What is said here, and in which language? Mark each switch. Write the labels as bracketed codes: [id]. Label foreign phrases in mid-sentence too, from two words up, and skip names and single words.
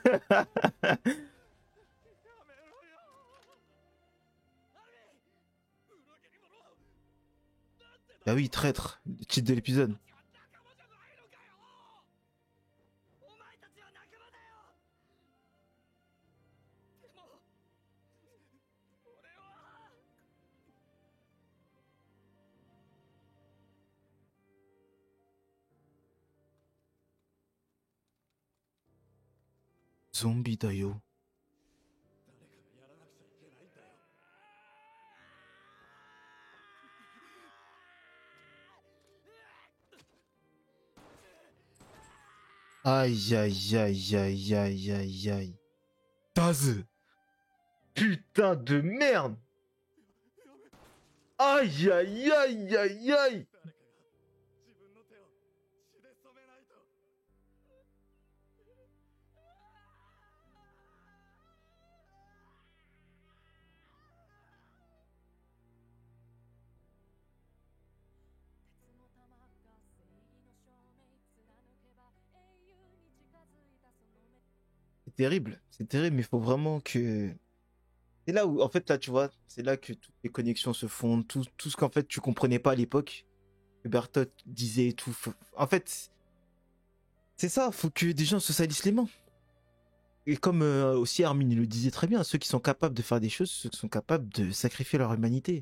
[fr] Bah oui, traître, le titre de l'épisode. [ja] お前たちは仲間だよ。でも俺は。 Zombie Dayo. 誰かがやらなくちゃいけないんだよ。 [fr] Aïe aïe aïe aïe aïe aïe aïe. Daz. Putain de merde. Aïe aïe aïe aïe aïe. [ja] 誰かが自分の手を血で染めないと。鉄の玉が正義の証明貫けば英雄に近づいたその目 [fr] C'est terrible, mais il faut vraiment que. C'est là où, en fait, là, tu vois, c'est là que toutes les connexions se font, tout ce qu'en fait tu comprenais pas à l'époque. que Bertolt disait et tout. En fait, c'est ça, faut que des gens se salissent les mains. Et comme aussi Armin le disait très bien, ceux qui sont capables de faire des choses, ceux qui sont capables de sacrifier leur humanité.